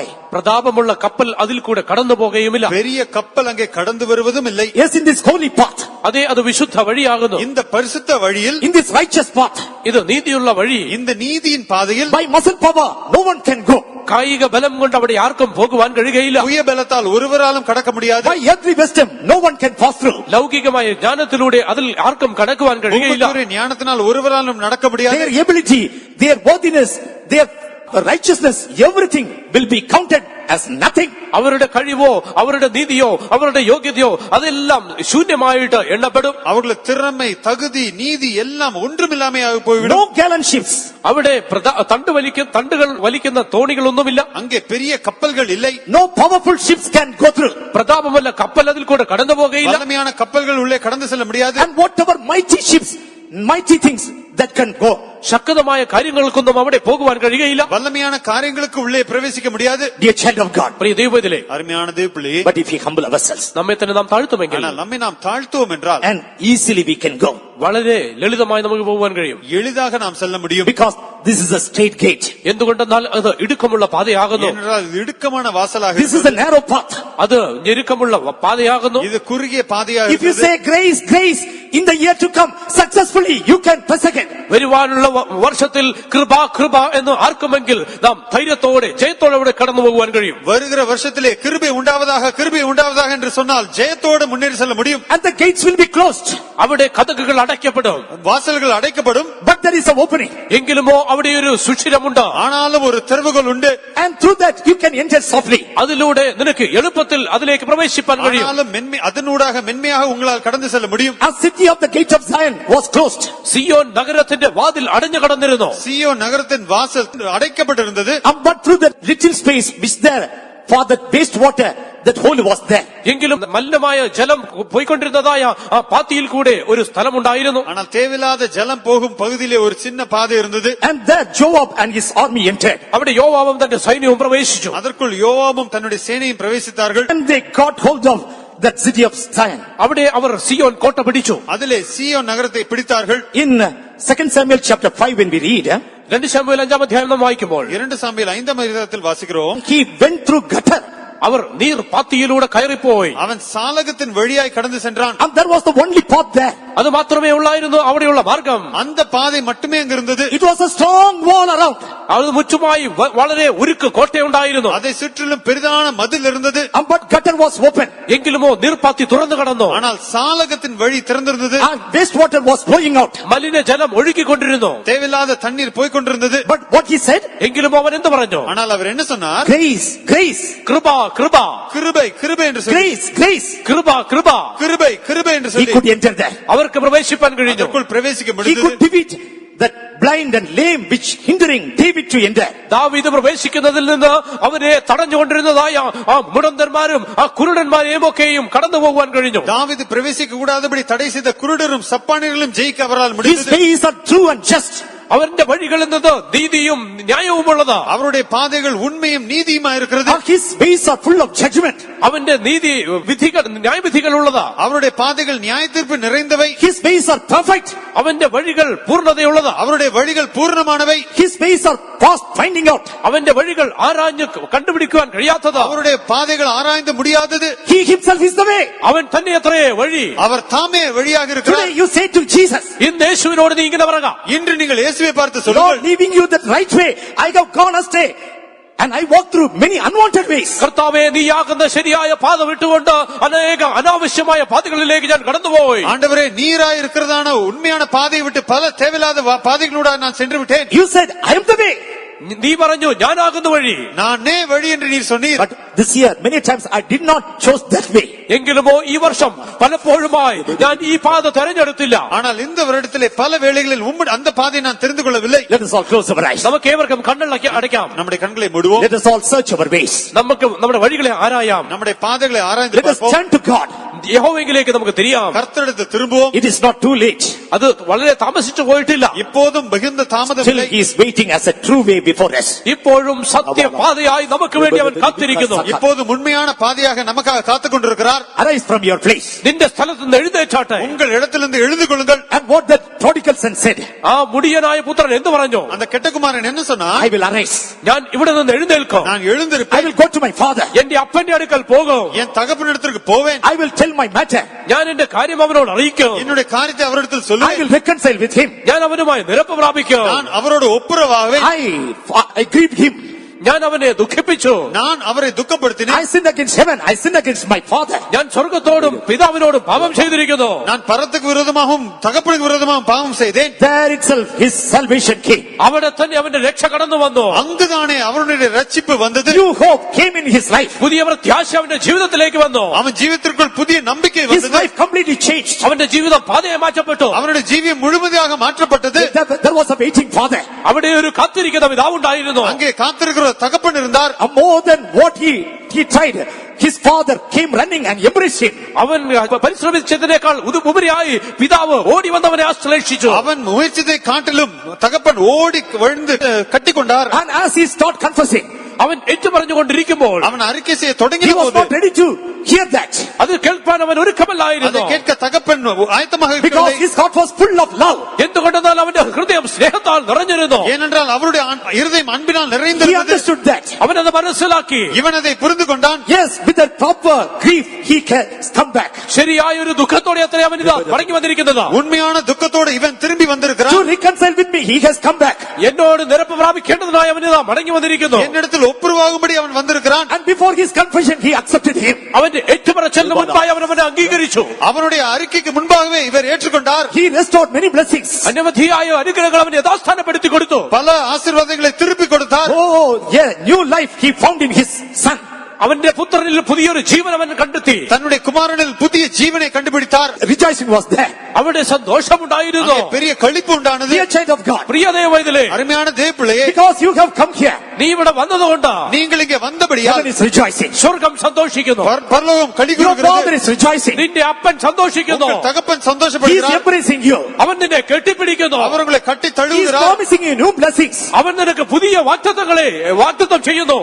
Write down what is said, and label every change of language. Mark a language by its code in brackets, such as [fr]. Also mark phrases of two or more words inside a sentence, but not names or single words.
[ml] പ്രതാപമുള്ള കപ്പൽ അതിൽ കൂടെ കടന്നു പോകുകയുമില്ല. [ta] பெரிய கப்பல் அங்கே கடந்து வருவதும் இல்லை. [en] Yes, in this holy path, [ml] അതേ, അത് വിശുദ്ധ വഴിയാകുന്നു. [ta] இந்த பரிசுத்த வழியில், [en] in this righteous path, [ml] ഇത് നീതിയുള്ള വഴി. [ta] இந்த நீதியின் பாதையில் [en] by muscle power no one can go. [ml] കായിക ബലം കൊണ്ട് അവിടെ ആർക്കും പോകുവാൻ കഴിയുകയില്ല. [ta] சுய பலத்தால் ஒருவராலும் கடக்க முடியாது. [en] By earthly wisdom no one can pass through. [ml] ലൗകികമായ ജ്ഞാനത്തിലൂടെ അതിൽ ആർക്കും കടക്കുവാൻ കഴിയുകയില്ല. [ta] பூமிக்குரிய ஞானத்தினால் ஒருவராலும் நடக்க முடியாது. [en] Their ability, their worthiness, their righteousness, everything will be counted as nothing. [ml] അവരുടെ കഴിവോ അവരുടെ നീതിയോ അവരുടെ യോഗ്യതയോ അതെല്ലാം ശൂന്യമായിട്ട് എണ്ണപ്പെടും. [ta] அவர்கள திறமை, தகுதி, நீதி எல்லாம் ஒன்றுமில்லாமையாக போய்விடும். [en] No gallant ships. [ml] അവിടെ തണ്ടുകൾ വലിക്കുന്ന തോണികളൊന്നുമില്ല. [ta] அங்கே பெரிய கப்பல்கள் இல்லை. [en] No powerful ships can go through. [ml] പ്രതാപമല്ല കപ്പൽ അതിൽ കൂടെ കടന്നു പോകുകയില്ല. [ta] வல்லமையான கப்பல்கள் உள்ளே கடந்து செல்ல முடியாது. [en] And whatever mighty ships, mighty things that can go. [ml] ശക്തമായ കാര്യങ്ങൾക്കൊന്നും അവിടെ പോകുവാൻ കഴിയുകയില്ല. [ta] வல்லமையான காரியங்களுக்கு உள்ளே பிரவேசிக்க முடியாது. [en] Dear child of God, [ml] പ്രിയ ദൈവത്തിലെ, [ta] அருமையான தேவப்பிள்ளை, [en] but if we humble ourselves [ml] നമ്മെ തന്നെ നാം താഴ്ത്തുമെങ്കിൽ [ta] ஆனால் நம்மை நாம் தாழ்த்துவோம் என்றால் [en] and easily we can go, [ml] വളരെ ലളിതമായി നമുക്ക് പോകുവാൻ കഴിയും. [ta] எளிதாக நாம் செல்ல முடியும். [en] because this is a straight gate. [ml] എന്തുകൊണ്ടെന്നാൽ അത് ഇടുക്കമുള്ള പാതയാകുന്നു. [ta] ஏனென்றால் இது இடுக்கமான வாசலாக [en] This is a narrow path. [ml] അത് ഞെരുക്കമുള്ള പാതയാകുന്നു. [ta] இது குறுகிய பாதையாக [en] If you [ta] இருக்கிறது. [en] say grace, grace, in the year to come, successfully you can press again. [ml] വരുവാനുള്ള വർഷത്തിൽ കൃപ കൃപ എന്ന് ആർക്കുമെങ്കിൽ നാം ധൈര്യത്തോടെ ജയത്തോടെ അവിടെ കടന്നു പോകുവാൻ കഴിയും. [ta] வருகிற வருஷத்திலே கிருபை உண்டாவதாக என்று சொன்னால் ஜெயத்தோடு முன்னேறி செல்ல முடியும். [en] And the gates will be closed, [ml] അവിടെ കതകുകൾ അടയ്ക്കപ്പെടും. [ta] வாசல்கள் அடைக்கப்படும். [en] but there is an opening. [ml] എങ്കിലുമോ അവിടെ ഒരു സുഷിരമുണ്ട്. [ta] ஆனாலும் ஒரு திறவுகோல் உண்டு. [en] And through that you can enter softly. [ml] അതിലൂടെ നിനക്ക് എളുപ്പത്തിൽ അതിലേക്ക് പ്രവേശിപ്പാൻ കഴിയും. [ta] ஆனாலும் அதனூடாக மென்மையாக உங்களால் கடந்து செல்ல முடியும். [en] A city of the gate of Zion was closed. [ml] സിയോൻ നഗരത്തിന്റെ വാതിൽ അടഞ്ഞു കടന്നിരുന്നു. [ta] சீயோன் நகரத்தின் வாசல் அடைக்கப்பட்டிருந்தது. [en] But through that little space which there for that wastewater, that hole was there. [ml] എങ്കിലും മലിനമായ ജലം പോയിക്കൊണ്ടിരുന്നതായ ആ പാത്തിയിൽ കൂടെ ഒരു സ്ഥലമുണ്ടായിരുന്നു. [ta] ஆனால் தேவையில்லாத ஜலம் போகும் பகுதியிலே ஒரு சின்ன பாதை இருந்தது. [en] And there Joab and his army entered. [ml] അവിടെ യോവാബും തന്റെ സൈന്യവും പ്രവേശിച്ചു. [ta] அதற்குள் யோவாபும் தன்னுடைய சேனையும் பிரவேசித்தார்கள். [en] And they got hold of that city of Zion. [ml] അവിടെ അവർ സിയോൻ കോട്ട പിടിച്ചു. [ta] அதிலே சீயோன் நகரத்தை பிடித்தார்கள். [en] In 2 Samuel chapter 5 when we read, [ml] 2 ശമൂവേൽ 5 അധ്യായം നാം വായിക്കുമ്പോൾ [ta] 2 சாமுவேல் 5 அதிகாரத்தில் வாசிக்கிறோம். [en] he went through gutter. [ml] അവർ നീർ പാത്തിയിലൂടെ കയറിപ്പോയി. [ta] அவன் சாலகத்தின் வழியாய் கடந்து சென்றான். [en] And that was the only path there. [ml] അത് മാത്രമേ ഉള്ളായിരുന്നു അവിടെയുള്ള മാർഗം. [ta] அந்த பாதை மட்டுமே அங்க இருந்தது. [en] It was a strong wall around. [ml] അത് മുച്ചുമായി വളരെ ഉരുക്ക് കോട്ടയുണ്ടായിരുന്നു. [ta] அதை சுற்றிலும் பெரிதான மதில் இருந்தது. [en] But gutter was open. [ml] എങ്കിലുമോ നീർപ്പാത്തി തുറന്നു കടന്നു. [ta] ஆனால் சாலகத்தின் வழி திறந்திருந்தது. [en] And wastewater was flowing out. [ml] മലിന ജലം ഒഴുകിക്കൊണ്ടിരുന്നു. [ta] தேவையில்லாத தண்ணீர் போய் கொண்டிருந்தது. [en] But what he said? [ml] എങ്കിലും അവൻ എന്ത് പറഞ്ഞു? [ta] ஆனால் அவர் என்ன சொன்னார்? [en] Grace, grace, [ml] കൃപ കൃപ [ta] கிருபை கிருபை என்று சொல்லி, [en] grace, grace. [ml] കൃപ കൃപ [ta] கிருபை கிருபை என்று [en] He [ta] சொல்லி [en] could enter there. [ml] അവർക്ക് പ്രവേശിപ്പാൻ കഴിഞ്ഞു. [ta] அதற்குள் பிரவேசிக்க [en] He [ta] முடிந்தது. [en] could defeat that blind and lame which hindering David to enter. [ml] ദാവീദ് പ്രവേശിക്കുന്നതിൽ നിന്ന് അവരെ തടഞ്ഞുകൊണ്ടിരുന്നതായ ആ മുടന്തന്മാരും ആ കുരുടന്മാരെയും ഒക്കെയും കടന്നു പോകുവാൻ കഴിഞ്ഞു. [ta] தாவீது பிரவேசிக்க கூடாதபடி தடை செய்த குருடரும் சப்பானியர்களும் ஜெயிக்க அவரால் [en] His [ta] முடிந்தது. [en] ways are true and just. [ml] അവന്റെ വഴികൾ എന്നത് നീതിയും ന്യായവുമുള്ളതാ. [ta] அவருடைய பாதைகள் உண்மையும் நீதியுமா இருக்கிறது. [en] His ways are full of judgment. [ml] അവന്റെ നീതി വിധികൾ ന്യായവിധികൾ ഉള്ളതാ. [ta] அவருடைய பாதைகள் நியாய தீர்ப்பு நிறைந்தவை. [en] His ways are perfect. [ml] അവന്റെ വഴികൾ പൂർണ്ണതയുള്ളതാ. [ta] அவருடைய வழிகள் பூர்ணமானவை. [en] His ways are past finding out. [ml] അവന്റെ വഴികൾ ആരാഞ്ഞ് കണ്ടുപിടിക്കുവാൻ കഴിയാത്തതാ. [ta] அவருடைய பாதைகள் ஆராய்ந்து முடியாதது. [en] He himself is the way. [ml] അവൻ തന്നെ എത്രയേ വഴി. [ta] அவர் தாமே வழியாக இருக்கிறார். [en] Today you say to Jesus, [ml] ഇന്ന് യേശുവിനോട് നീ ഇങ്ങനെ പറയുക, [ta] இன்று நீங்கள் இயேசுவை பார்த்து [en] Lord, [ta] சொல்லுங்கள், [en] leaving you the right way, I have gone astray. And I walked through many unwanted ways. [ml] കർത്താവേ, നീയാകുന്ന ശരിയായ പാത വിട്ടുകൊണ്ട് അനേക അനാവശ്യമായ പാതകളിലേക്ക് ഞാൻ കടന്നുപോയി. [ta] ஆண்டவரே நீராய் இருக்கிறதான உண்மையான பாதையை விட்டு பல தேவையில்லாத பாதைகளோட நான் சென்று விட்டேன். [en] You said, I am the way. [ml] നീ പറഞ്ഞു ഞാനാകുന്ന വഴി. [ta] நானே வழி என்று நீர் சொன்னீர். [en] But this year, many times I did not choose that way. [ml] എങ്കിലുമോ ഈ വർഷം പലപ്പോഴുമായി ഞാൻ ഈ പാത തെരഞ്ഞെടുത്തില്ല. [ta] ஆனால் இந்த வருடத்திலே பல வேளைகளில் அந்த பாதையை நான் தெரிந்து கொள்ளவில்லை. [en] Let us all close our eyes. [ml] നമുക്ക് ഏവർക്കും കണ്ണുകൾ അടയ്ക്കാം. [ta] நம்முடைய கண்களை மூடுவோம். [en] Let us all search our ways. [ml] നമുക്ക് നമ്മുടെ വഴികളെ ആരായാം. [ta] நம்முடைய பாதைகளை ஆராய்ந்து [en] Let us [ta] பார்ப்போம். [en] turn to God. [ml] യഹോവയിലേക്ക് നമുക്ക് തിരിയാം. [ta] கர்த்தரிடத்து திரும்புவோம். [en] It is not too late. [ml] അത് വളരെ താമസിച്ചു പോയിട്ടില്ല. [ta] இப்போதும் மிகுந்த [en] Still [ta] தாமதமில்லை. [en] he is waiting as a true way before us. [ml] ഇപ്പോഴും സത്യപാതയായി നമുക്ക് വേണ്ടി അവൻ കാത്തിരിക്കുന്നു. [ta] இப்போது உண்மையான பாதையாக நமக்காக காத்துக் கொண்டிருக்கிறார். [en] Arise from your place. [ml] നിന്റെ സ്ഥലത്ത് നിന്ന് എഴുന്നേറ്റാട്ടെ. [ta] உங்கள் இடத்திலிருந்து எழுந்து கொள்ளுங்கள். [en] And what that prodigal son said, [ml] ആ മുടിയനായ പുത്രൻ എന്ത് പറഞ്ഞു? [ta] அந்த கெட்டகுமாரன் என்ன சொன்னா, [en] I will arise. [ml] ഞാൻ ഇവിടെ നിന്ന് എഴുന്നേൽക്കും. [ta] நான் [en] I [ta] எழுந்திருப்பேன், [en] will go to my father. [ml] എന്റെ അപ്പന്റെ അടുക്കൽ പോകും. [ta] என் தகப்பனிடத்திற்கு போவேன், [en] I will tell my matter. [ml] ഞാൻ എന്റെ കാര്യം അവനോട് അറിയിക്കും. [ta] என்னுடைய காரியத்தை அவரிடத்தில் [en] I [ta] சொல்லுவேன், [en] will reconcile with him. [ml] ഞാൻ അവനുമായി നിരപ്പ് പ്രാപിക്കും. [ta] நான் அவரோடு ஒப்புரவாவேன், [en] I grieved him. [ml] ഞാൻ അവനെ ദുഃഖിപ്പിച്ചു. [ta] நான் அவரை துக்கப்படுத்தினேன், [en] I sinned against heaven. I sinned against my father. [ml] ഞാൻ സ്വർഗത്തോടും പിതാവിനോടും പാപം ചെയ്തിരിക്കുന്നു. [ta] நான் பரத்துக்கு விரோதமாகவும் தகப்பனுக்கு விரோதமாகவும் பாவம் செய்தேன். [en] There itself his salvation came. [ml] അവിടെ തന്നെ അവന്റെ രക്ഷ കടന്നു വന്നു. [ta] அங்குதானே அவருடைய ரட்சிப்பு வந்தது. [en] New hope came in his life. [ml] പുതിയ പ്രത്യാശ അവന്റെ ജീവിതത്തിലേക്ക് വന്നു. [ta] அவன் ஜீவித்திற்குள் புதிய நம்பிக்கை [en] His [ta] வந்தது. [en] life completely changed. [ml] അവന്റെ ജീവിതം പാതയെ മാറ്റപ്പെട്ടു. [ta] அவனுடைய ஜீவியம் முழுமையாக மாற்றப்பட்டது. [en] There was a waiting father. [ml] അവിടെ ഒരു കാത്തിരിക്കുന്ന പിതാവുണ്ടായിരുന്നു. [ta] அங்கே காத்திருக்கிற ஒரு தகப்பன் இருந்தார். [en] More than what he tried. His father came running and embraced him. [ml] അവൻ പരിശ്രമിച്ചതിനേക്കാൾ ഉപരിയായി പിതാവ് ഓടി വന്നവനെ ആശ്ലേഷിച്ചു. [ta] அவன் முயற்சித்தை காட்டிலும் தகப்பன் ஓடி விழுந்து கட்டிக்கொண்டார். [en] And as he started confessing, [ml] അവൻ ഏറ്റു പറഞ്ഞുകൊണ്ടിരിക്കുമ്പോൾ [ta] அவன் அறிக்கை செய்ய தொடங்கின [en] he was [ta] போது [en] not ready to hear that. [ml] അത് കേൾപ്പാൻ അവൻ ഒരുക്കമല്ലായിരുന്നു. [ta] அதை கேட்க தகப்பன் ஆயத்தமாக [en] Because [ta] இருக்கவில்லை. [en] his heart was full of love. [ml] എന്തുകൊണ്ടെന്നാൽ അവന്റെ ഹൃദയം സ്നേഹത്താൽ നിറഞ്ഞിരുന്നു. [ta] ஏனென்றால் அவருடைய இருதயம் அன்பினால் [en] He [ta] நிறைந்திருந்தது. [en] understood that. [ml] അവനത് മനസ്സിലാക്കി. [ta] இவன் அதை புரிந்து கொண்டான். [en] Yes, with a proper grief, he can come back. [ml] ശരിയായ ഒരു ദുഃഖത്തോടെ അത്ര അവൻ ഇതാ മടങ്ങി വന്നിരിക്കുന്നത്. [ta] உண்மையான துக்கத்தோடு இவன் திரும்பி [en] To [ta] வந்திருக்கிறான். [en] reconcile with me, he has come back. [ml] എന്നോട് നിരപ്പ് പ്രാപിക്കേണ്ടതിനായി അവൻ ഇതാ മടങ്ങി വന്നിരിക്കുന്നു. [ta] என்னிடத்தில் ஒப்புரவாகும்படி அவன் வந்திருக்கிறான். [en] And before his confession, he accepted him. [ml] അവന്റെ ഏറ്റുപറച്ചിലിന് മുൻപായി അവൻ അവനെ അംഗീകരിച്ചു. [ta] அவனுடைய அறிக்கைக்கு முன்பாகவே இவர் ஏற்றுக்கொண்டார். [en] He restored many blessings. [ml] അനവധിയായ അനുഗ്രഹങ്ങൾ അവൻ യഥാസ്ഥാനപ്പെടുത്തി കൊടുത്തു. [ta] பல ஆசீர்வாதங்களை திருப்பி கொடுத்தார். [en] Oh, yeah, new life he found in his son. [ml] അവന്റെ പുത്രനിൽ പുതിയൊരു ജീവൻ അവൻ കണ്ടെത്തി. [ta] தன்னுடைய குமாரனில் புதிய ஜீவனை கண்டுபிடித்தார். [en] Rejoicing was there. [ml] അവിടെ സന്തോഷമുണ്ടായിരുന്നു. [ta] அங்கே பெரிய களிப்பு உண்டானது. [en] Dear child of God, [ml] പ്രിയ ദൈവമൈതലേ, [ta] அருமையான தேவப்பிள்ளையே, [en] because you have come here, [ml] നീ ഇവിടെ വന്നതുകൊണ്ടാ [ta] நீங்கள் இங்கே வந்தபடியால் [en] heaven is rejoicing. [ml] സ്വർഗം സന്തോഷിക്കുന്നു. [ta] பரலோகம் களி [en] Your father [ta] கூறுகிறது. [en] is rejoicing. [ml] നിന്റെ അപ്പൻ സന്തോഷിക്കുന്നു. [ta] உங்கள் தகப்பன் [en] He is [ta] சந்தோஷப்படுகிறார். [en] embracing you. [ml] അവൻ നിന്നെ കെട്ടിപ്പിടിക്കുന്നു. [ta] அவர் உங்களை கட்டி [en] He is [ta] தழுவுகிறார். [en] promising you new blessings. [ml] അവൻ നിനക്ക് പുതിയ വാഗ്ദത്തം ചെയ്യുന്നു.